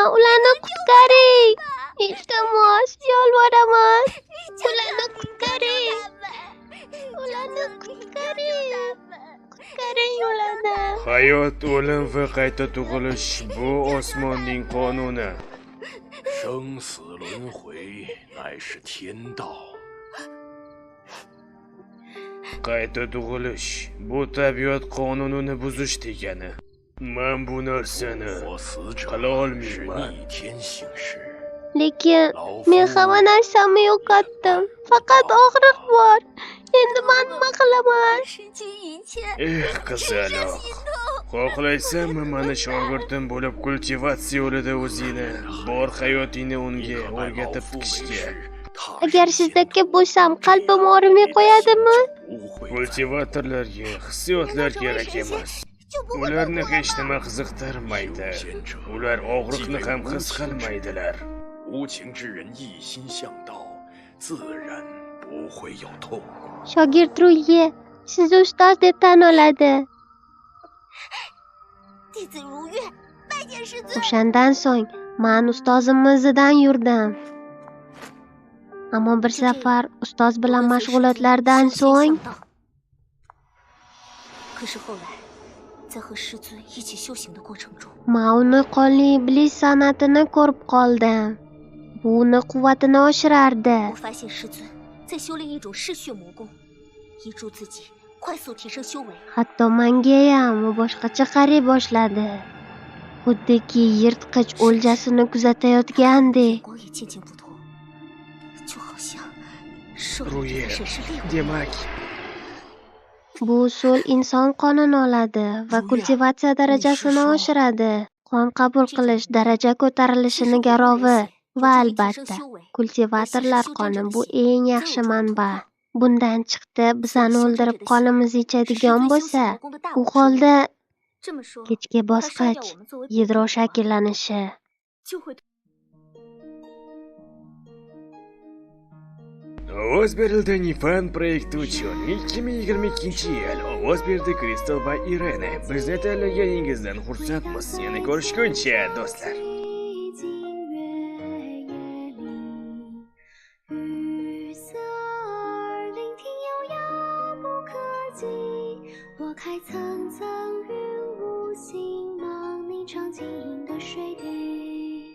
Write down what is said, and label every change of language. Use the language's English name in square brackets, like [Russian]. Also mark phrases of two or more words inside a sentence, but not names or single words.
[Uzbek] Ularni qutqaring. Iltimos, yolvoraman. Ularni qutqaring. Ularni qutqaring. Qutqaring ularni. Hayot, o'lim va qayta tug'ilish bu osmonning qonuni. [Chinese] 生死轮回乃是天道。 [Uzbek] Qayta tug'ilish bu tabiat qonunini buzish degani. Men bu narsani [Chinese] 活死者 [Uzbek] qila [Chinese] 是 [Uzbek] olmayman. [Chinese] 逆天行事， [Uzbek] Lekin men hamma narsamni yo'qotdim. Faqat og'riq bor. Endi men nima qilaman? [Chinese] 失去一切， [Uzbek] Qizaloq. Xohlaysanmi mana shogirdim bo'lib kultivatsiya yo'lida o'zingni bor hayotingni unga [Chinese] 和外老 [Uzbek] o'rgatib [Chinese] 夫为 [Uzbek] tikishga. [Chinese] 师，他 [Uzbek] Agar sizdagi bo'lsam, qalbim og'rimay qo'yadimi? [Chinese] 不会再 [Uzbek] Kultivatorlarga hissiyotlar kerak emas. [Chinese] 就不会被 [Uzbek] Ularni [Chinese] 我 [Uzbek] hech nima qiziqtirmaydi. Ular og'riqni ham his qilmaydilar. [Chinese] 无情之人一心向道，自然不会有痛苦。 [Uzbek] Shogird Ruhi, sizni ustoz deb tan oladi. [Chinese] 弟子如愿，拜见师尊。 [Uzbek] O'shandan so'ng men ustozimni izidan yurdim. Ammo bir safar ustoz bilan mashg'ulotlardan so'ng [Chinese] 可是后来，在和师尊一起修行的过程中， [Uzbek] men uni qonli iblis san'atini ko'rib qoldim. Bu uni quvvatini oshirardi. [Chinese] 我发现师尊在修炼一种嗜血魔功，以助自己快速提升修为。 [Uzbek] Hatto mengayam u boshqacha qaray boshladi. Xuddiki yirtqich o'ljasini kuzatayotgandek. [Chinese] 光也渐渐不同，就好像受 [Uzbek] Ruhi, [Chinese] 了审视猎物。 [Uzbek] demak, Bu usul inson qonini oladi va kultivatsiya darajasini oshiradi. Qon qabul qilish daraja ko'tarilishini garovi va albatta kultivatorlar qoni bu eng yaxshi manba. Bundan chiqdi, bizani o'ldirib qonimizni ichadigan bo'lsa, u holda [Chinese] 这么说， [Uzbek] kechki [Chinese] 他杀掉 [Uzbek] bosqich [Chinese] 我们作为 [Uzbek] yadro shakllanishi. [Chinese] 就会 [Uzbek] Ovoz berildi fan proyekti uchun 2022-yil ovoz berdi Kristal va Irene. Bizni tanlaganingizdan xursandmiz. Yana ko'rishguncha do'stlar. [Chinese] 寂静月夜里，雨色儿聆听悠扬不可及，拨开层层云雾，星芒凝成晶莹的水滴。